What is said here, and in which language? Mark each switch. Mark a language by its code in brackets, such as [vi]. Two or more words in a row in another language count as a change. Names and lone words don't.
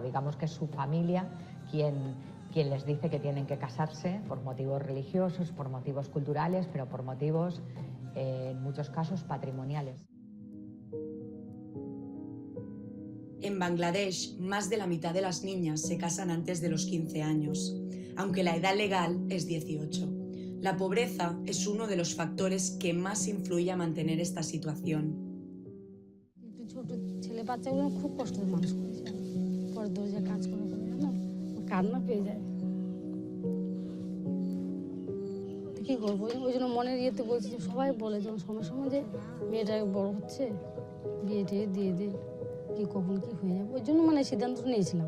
[es] Digamos que es su familia quien les dice que tienen que casarse por motivos religiosos, por motivos culturales, pero por motivos, en muchos casos, patrimoniales. En Bangladesh, más de la mitad de las niñas se casan antes de los 15 años, aunque la edad legal es 18. La pobreza es uno de los factores que más influye a mantener esta situación. [bn] কি করবো ওই জন্য মনের ইয়েতে বলছি যে সবাই বলে যে সময় সময় যে মেয়েটা বড় হচ্ছে বিয়ে টিয়ে দিয়ে দে কি কখন কি হয়ে যাবে ওই জন্য মানে সিদ্ধান্ত নিয়েছিলাম।